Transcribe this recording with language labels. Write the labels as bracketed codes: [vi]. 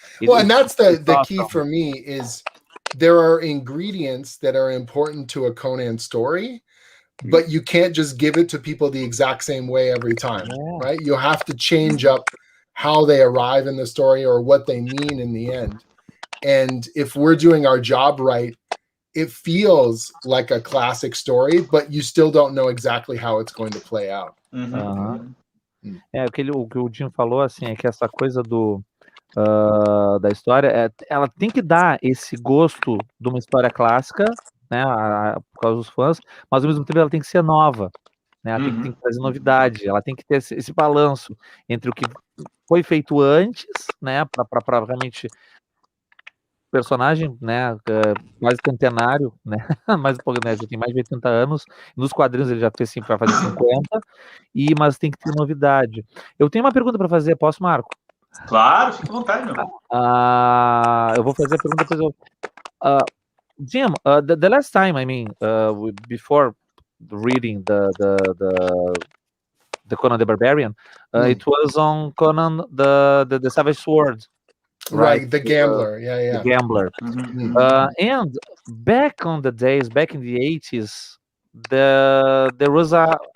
[en] Well, and that's the key for me is there are ingredients that are important to a Conan story, but you can't just give it to people the exact same way every time, right? You have to change up how they arrive in the story or what they mean in the end. And if we're doing our job right, it feels like a classic story, but you still don't know exactly how it's going to play out. [pt] O que o Jim falou, assim, é que essa coisa da história, ela tem que dar esse gosto de uma história clássica, né, por causa dos fãs, mas ao mesmo tempo ela tem que ser nova, né, ela tem que trazer novidade, ela tem que ter esse balanço entre o que foi feito antes, né, para realmente personagem, né, quase centenário, né, mas já tem mais de 80 anos, nos quadrinhos ele já fez para fazer 50, mas tem que ter novidade. Eu tenho uma pergunta para fazer, posso, Marco? Claro, fica à vontade, meu. Eu vou fazer a pergunta depois. [en] Jim, the last time, I mean, before reading the Conan the Barbarian, it was on Conan the Savage Sword. Right, the Gambler, the Gambler. And back in the 80s, there was a